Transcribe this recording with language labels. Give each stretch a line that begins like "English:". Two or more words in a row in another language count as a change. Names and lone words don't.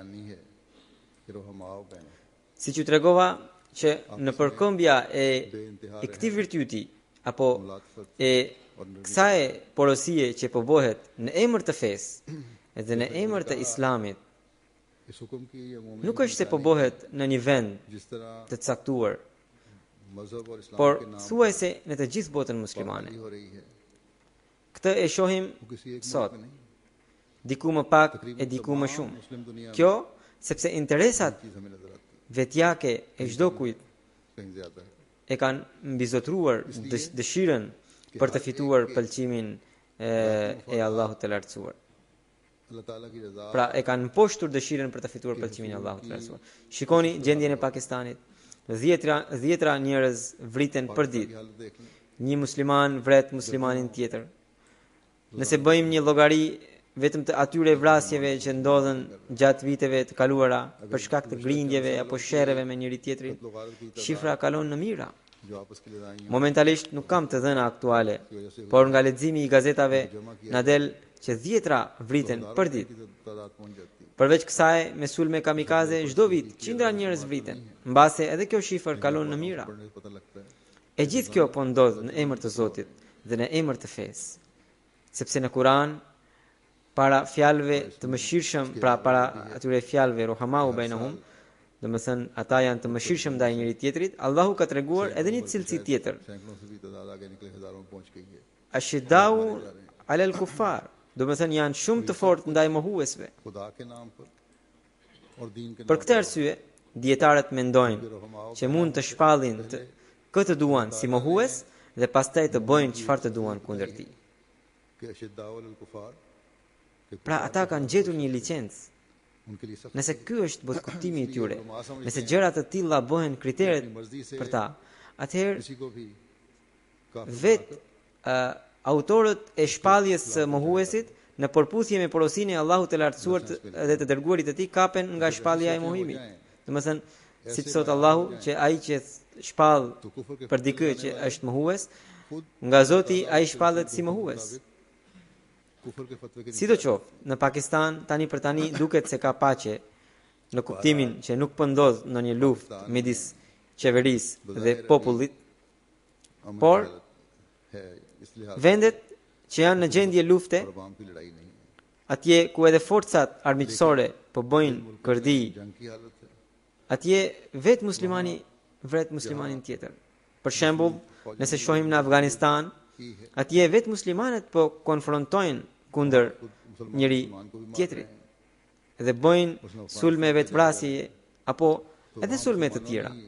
Albanian: Siç ju tregova që në përkëmbja e këtij virtyti apo e kësaj porosie që po bëhet në emër të fesë edhe në emër të Islamit, nuk është se po bëhet në një vend të caktuar, por thuajse në të gjithë botën muslimane. Këtë e shohim sot, diku më pak e diku më shumë. Kjo sepse interesat vetjake e çdo kujt
Urdu: کہیں زیادہ ہے.
Albanian: e kanë mbizotruar dëshirën për të fituar pëlqimin e Allahut të lartësuar.
Urdu: اللہ تعالیٰ کی رضا
Albanian: Pra e kanë mposhtur dëshirën për të fituar pëlqimin e Allahut të lartësuar. Shikoni gjendjen e Pakistanit. Dhjetra njerëz vriten për
Urdu: की
Albanian: ditë.
Urdu: حالت دیکھ لیں.
Albanian: Një musliman vret muslimanin tjetër. Nëse bëjmë një llogari vetëm të atyre vrasjeve që ndodhen gjatë viteve të kaluara për shkak të grindjeve apo sherreve me njëri tjetrin, shifra kalon në mijëra.
Urdu: جو آپس کی لڑائی
Albanian: Momentalisht nuk kam të dhëna aktuale, por nga leximi i gazetave na del që dhjetra vriten për ditë.
Urdu: کی تعداد پہنچ جاتی ہے.
Albanian: Përveç kësaj, me sulme kamikaze çdo vit qindra njerëz vriten, mbase edhe kjo shifër kalon në mijëra.
Urdu: پڑھنے سے پتا لگتا ہے
Albanian: E gjithë kjo po ndodh në emër të Zotit dhe në emër të fesë. Sepse në Kur'an para fjalëve të mëshirshëm, pra para atyre fjalëve
Arabic: رحماء بينهم,
Albanian: domethënë ata janë të mëshirshëm ndaj njëri tjetrit, Allahu ka treguar edhe një cilësi tjetër.
Urdu: سینکڑوں سے بھی تعداد آگے نکلے، ہزاروں میں پہنچ گئی ہے.
Arabic: أشداء على الكفار,
Albanian: domethënë janë shumë të fortë ndaj mohuesve.
Urdu: خدا کے نام پر اور دین کے
Albanian: Për नाम këtë arsye, dietarët mendojnë që mund të shpallin këtë duan si mohues dhe pastaj të bëjnë çfarë të duan kundër tij.
Arabic: के أشداء الكفار
Albanian: Pra ata kanë gjetur një licencë.
Urdu: ان کے لیے سخت
Albanian: Nëse ky është botëkuptimi i tyre, nëse gjëra të tilla bëhen kriteret për ta, atëherë
Urdu: کسی کو بھی کافی
Albanian: vetë autorët e shpalljes së mohuesit në përputhje me porosinë e Allahut të lartësuar dhe të dërguarit të tij kapen nga shpallja e mohimit. Domethënë, siç thot Allahu që ai që shpall
Urdu: تو کفر کے
Albanian: për dikë që është mohues, nga Zoti ai shpallet si mohues.
Urdu: کفر کے فتوے کے
Albanian: Sidoqoftë, në Pakistan tani për tani duket se ka paqe në kuptimin që nuk po ndodh ndonjë luftë midis qeverisë dhe popullit, अमन por
Urdu: ہے، اس لیے ہاتھ
Albanian: vendet që janë në gjendje lufte,
Urdu: اور عوام کی لڑائی نہیں ہے.
Albanian: atje ku edhe forcat armiqësore po bëjnë kërdi,
Urdu: جنگ کی حالت ہے.
Albanian: atje vetë muslimani vret muslimanin tjetër. Për shembull, nëse shohim në Afganistan, atje vetë muslimanët po konfrontojnë kundër njëri tjetrit dhe bëjnë sulme vetvrasje apo edhe sulme të tjera.